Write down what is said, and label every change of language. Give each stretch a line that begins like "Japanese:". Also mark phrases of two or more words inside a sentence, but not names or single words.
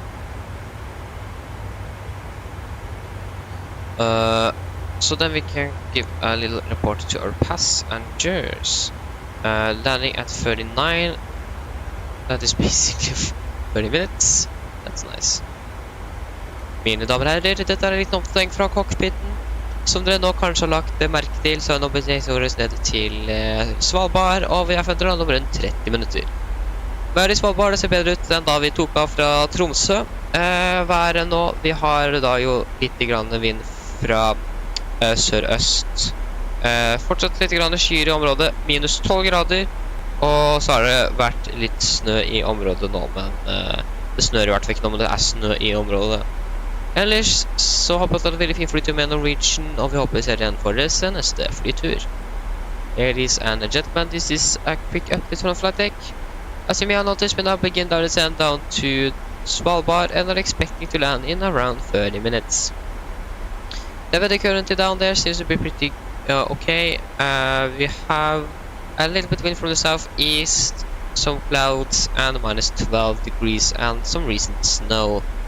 English: So then we can give a little report to our passengers. Landing at 39. That is basically 30 minutes. That's nice.
Norwegian: Mine damer og herrer, dette er en liten oppdatering fra cockpiten. Som dere nå kanskje har lagt merke til, så er nå beveget ned til Svalbard, og vi har forventet nå rundt 30 minutter. Været i Svalbard ser bedre ut enn da vi tok av fra Tromsø. Været nå, vi har da jo litt grann vind fra sør-øst. Fortsatt litt grann skyr i området, minus 12 grader. Og så har det vært litt snø i området nå, men det snør i hvert fall ikke nå, men det er snø i området. Ellers så håper jeg at det er en veldig fin flytur med Norwegian, og vi håper vi ser igjen for deres neste flytur.
English: Ladies and gentlemen, this is a quick update from flight deck. As you may have noticed, we now begin our descent down to Svalbard and are expecting to land in around 30 minutes. The weather currently down there seems to be pretty okay. We have a little bit of wind from the southeast, some clouds, and minus 12 degrees, and some recent snow.